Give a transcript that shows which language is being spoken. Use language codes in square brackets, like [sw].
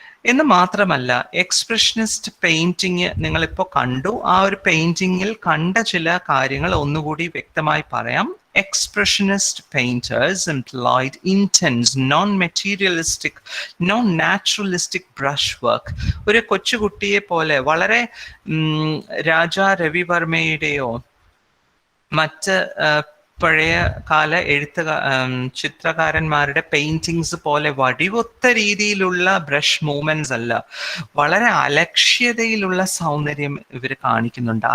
[ml] എന്ന് മാത്രമല്ല, expressionist painting നിങ്ങളിപ്പോൾ കണ്ടു. ആ ഒരു പെയിന്റിങ്ങിൽ കണ്ട ചില കാര്യങ്ങൾ ഒന്നുകൂടി വ്യക്തമായി പറയാം. [en] Expressionist painters employed intense, non-materialistic, non-naturalistic brushwork. [ml] ഒരു കൊച്ചുകുട്ടിയെ പോലെ വളരെ രാജാ രവിവർമ്മയുടെയോ മറ്റ് പഴയ കാല ചിത്രകാരന്മാരുടെ പെയിന്റിങ്സ് പോലെ വടിവൊത്ത രീതിയിലുള്ള ബ്രഷ് മൂവ്മെന്റ്സ് അല്ല, വളരെ അലക്ഷ്യതയിലുള്ള സൗന്ദര്യം ഇവർ കാണിക്കുന്നുണ്ട്.